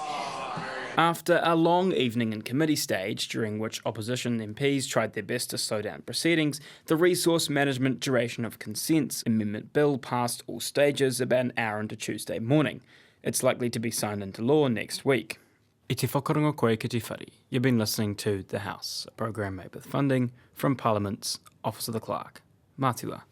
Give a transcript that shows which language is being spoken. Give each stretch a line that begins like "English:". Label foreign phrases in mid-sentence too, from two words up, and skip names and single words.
English: After a long evening in committee stage, during which opposition MPs tried their best to slow down proceedings, the Resource Management Duration of Consents Amendment Bill passed all stages about an hour into Tuesday morning. It's likely to be signed into law next week.
Māori: I te whakarongo koe ki te whare.
English: You've been listening to The House, a program made with funding from Parliament's Office of the Clerk.
Māori: Mātua.